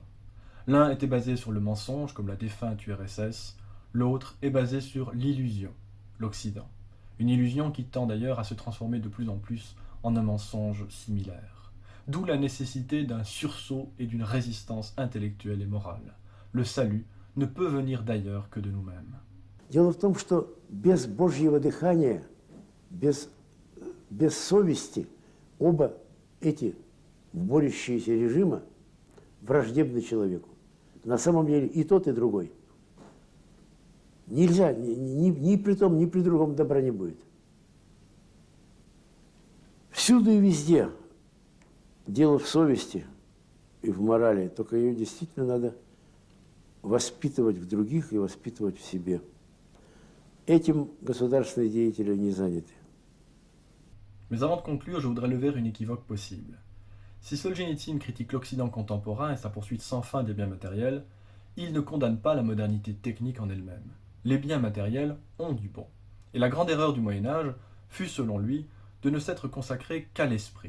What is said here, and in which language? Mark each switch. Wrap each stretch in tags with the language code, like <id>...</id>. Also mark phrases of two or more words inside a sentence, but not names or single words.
<fr>L'un était basé sur le mensonge, comme la défunte URSS, l'autre est basé sur l'illusion, l'Occident. Une illusion qui tend d'ailleurs à se transformer de plus en plus en un mensonge similaire. D'où la nécessité d'un sursaut et d'une résistance intellectuelle et morale. Le salut ne peut venir d'ailleurs que de nous-mêmes.</fr> <ru>Дело в том, что без Божьего дыхания, без совести оба эти борющиеся режимы враждебны человеку. На самом деле и тот, и другой. Нельзя, ни при том, ни при другом добра не будет. Всюду и везде дело в совести и в морали, только ее действительно надо воспитывать в других и воспитывать в себе. Этим государственные деятели не заняты.</ru> <fr>Mais avant de conclure, je voudrais lever une équivoque possible. Si Solzhenitsyn critique l'Occident contemporain et sa poursuite sans fin des biens matériels, il ne condamne pas la modernité technique en elle-même. Les biens matériels ont du bon. Et la grande erreur du Moyen-Âge fut, selon lui, de ne s'être consacré qu'à l'esprit.</fr>